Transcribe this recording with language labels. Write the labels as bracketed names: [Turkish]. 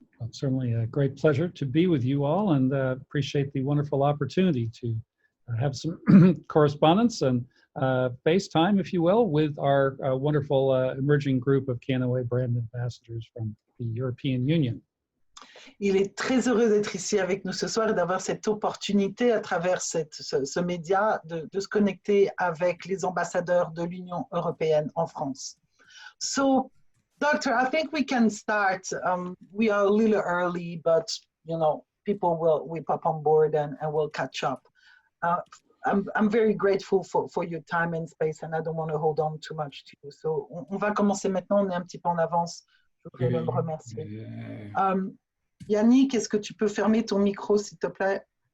[English] certainly a great pleasure to be with you all, and appreciate the wonderful opportunity to have some correspondence and FaceTime, if you will, with our wonderful emerging group of Kannaway brand ambassadors from the European Union. [French] Il est très heureux d'être ici avec nous ce soir et d'avoir cette opportunité à travers ce média de se connecter avec les ambassadeurs de l'Union européenne en France. [English] So, Doctor, I think we can start. We are a little early, but you know, people will pop on board and will catch up. I'm very grateful for your time and space, and I don't want to hold on too much to you. [French] So, on va commencer maintenant. On est un petit peu en avance. Je voudrais le remercier. Yannick, est-ce que tu peux fermer ton micro, s'il te plaît?